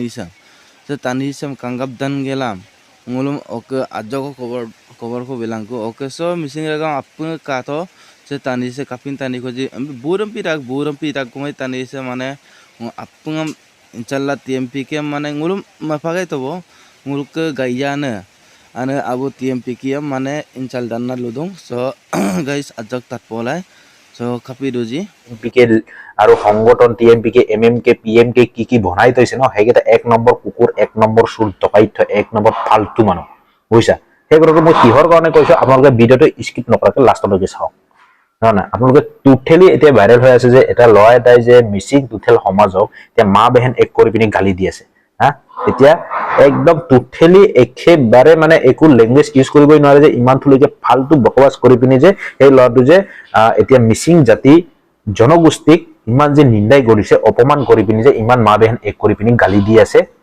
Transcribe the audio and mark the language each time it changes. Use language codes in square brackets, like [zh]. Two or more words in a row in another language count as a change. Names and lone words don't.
[mrg] tanisam kanggap dan gelam ngulum oke ajo ko cover ko bilang ko oke so missing ragam apung kato se tanise kapin tani ko ji buram pirak kumai tanise mane apung inshallah TMP ke mane ngulum mafagai to bo nguluk ke gayana ane abu TMP ke mane inchal danna ludung [en] so guys [mrg] ajak tat polai so kapi doji [as] পি কে আৰু সংগঠন টি এম পি কে এম এম কে পি এম কে কি বনাই থৈছে ন সেইকেইটা 1 নম্বৰ কুকুৰ 1 নম্বৰ চুৰ টকাইত 1 নম্বৰ ফাল্টু মানুহ বুজিছা সেইগৰাকী মই কিহৰ কাৰণে কৈছো আপোনালোকে ভিডিঅ'টো স্কিপ নকৰাকে লাষ্টলৈকে চাওক নহয় না আপোনালোকে টুটেলি এতিয়া ভাইৰেল হৈ আছে যে এটা ল'ৰা এটাই যে মিচিং টুটেল সমাজক এতিয়া [hi] माँ बहन एक [as] কৰি পিনি গালি দি আছে হা এতিয়া একদম টুটেলি একেবাৰে মানে একো [en] language use [as] কৰিবই নোৱাৰে যে ইমান থুলিকে [hi] फालतू बकवास [as] কৰি পিনি যে এই ল'ৰাটো যে এতিয়া মিচিং জাতি জনগোষ্ঠীক ইমান যে নিন্দাই কৰিছে অপমান কৰি পিনি যে ইমান [hi] माँ बहन एक [as] কৰি পিনি গালি দি আছে